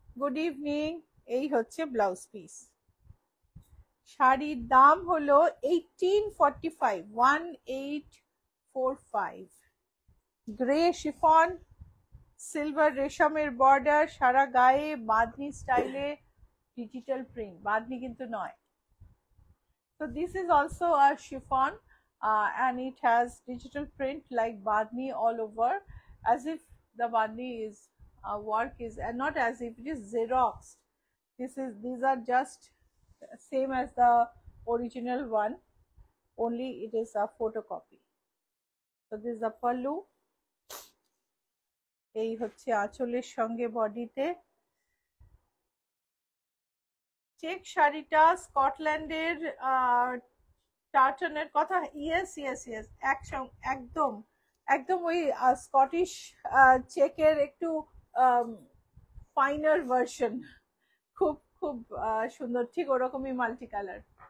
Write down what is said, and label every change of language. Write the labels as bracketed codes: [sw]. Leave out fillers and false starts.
[bn] Good evening. এই হচ্ছে blouse piece. শাড়ির দাম হলো 1845, 1845। গ্রে শিফন, সিলভার রেশমের বর্ডার, সারা গায়ে বাঁধনি স্টাইলে ডিজিটাল প্রিন্ট, বাঁধনি কিন্তু নয়। [en] So this is also a chiffon and it has digital print like badni all over, as if the badni is work is, and not as if it is Xerox. These are just same as the original one, only it is a photocopy. So this is a pallu, [bn] এই হচ্ছে আঁচলের সঙ্গে বডিতে। Check শাড়িটা স্কটল্যান্ডের টার্টনের কথা, yes yes yes, একদম একদম ওই স্কটিশ চেকের একটু ফাইনার ভার্সন, খুব খুব সুন্দর, ঠিক ওরকমই মাল্টি কালার।